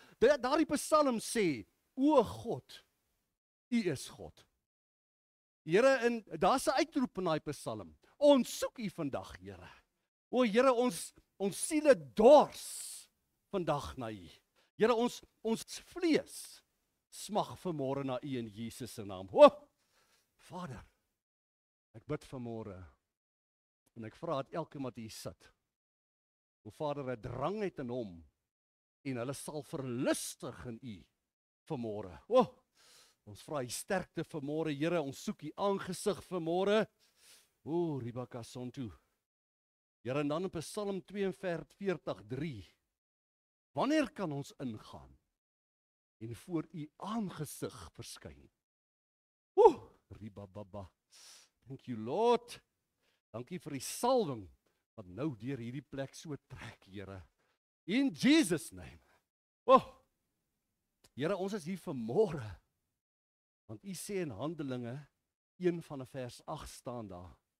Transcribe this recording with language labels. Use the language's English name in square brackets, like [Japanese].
[Afrikaans] Daardie psalm sê, o God, U is God. Here, en daar's 'n uitroep in daai psalm. Ons soek U vandag, Here. O Here, ons siele dors vandag na U. Here, ons vlees smag vanmôre na U in Jesus se naam. Vader, ek bid vanmôre en ek vra dat elkeen wat hier sit, o Vader, 'n drang het in hom en hulle sal verlustig in U vanmôre. Ons vra U sterkte vanmôre, Here, ons soek U aangesig vanmôre. Ribakasontu. Here, en dan in Psalm 42:3. Wanneer kan ons ingaan en voor U aangesig verskyn? [English] Ribababa. Thank you, Lord. [Afrikaans] Dankie vir die salwing wat nou deur hierdie plek so trek, Here. [English] In Jesus name. [Afrikaans] Here, ons is hier vanmôre. Want U sê in Handelinge 1:vers 8 staan daar.